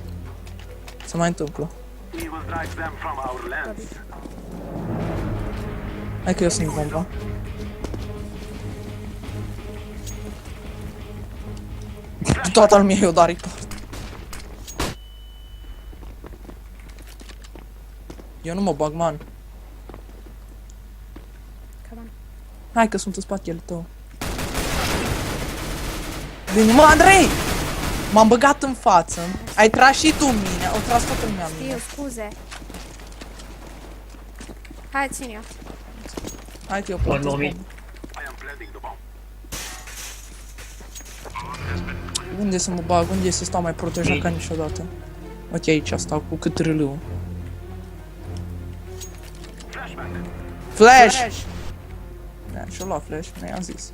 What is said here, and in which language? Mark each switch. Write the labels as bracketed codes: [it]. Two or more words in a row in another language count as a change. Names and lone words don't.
[ro] Se mai întâmplă. Hai că eu sunt bomba. Toată lumea i-o dat report. Eu nu mă bag, man. [en] Come on. [ro] Hai că sunt în spatele tău. Bine, mă, Andrei! M-am băgat în față. Ai tras și tu în mine. Au tras toată lumea în mine. Știu, scuze. Hai, țin eu. Hai că eu [en] One [ro] pot. [en] more mid. [ro] Unde să mă bag? Unde să stau mai protejat ca niciodată? Ok, aici stau cu cât râlâu. Flash! Da, și-o luat flash, mi-am zis.